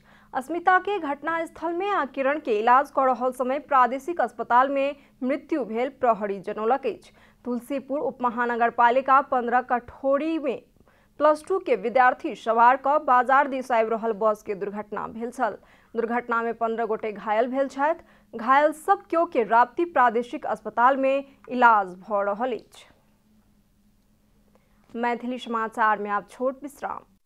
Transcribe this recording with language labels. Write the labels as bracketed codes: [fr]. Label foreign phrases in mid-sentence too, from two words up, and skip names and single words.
[mai] अस्मिता के घटना स्थल में आ किरण के इलाज कर रहल समय प्रादेशिक अस्पताल में मृत्यु भेल प्रहरी जनौलक अछि। तुलसीपुर उप महानगर पालिका 15 कठोरी में +2 के विद्यार्थी सवार क बाजार दिस आबि रहल बस के दुर्घटना भेल छल। दुर्घटना में 15 गोटे घायल भेल छथि। घायल सब केओ के राप्ती प्रादेशिक अस्पताल में इलाज भ रहल अछि। मैथिली समाचार में आप छोट विश्राम।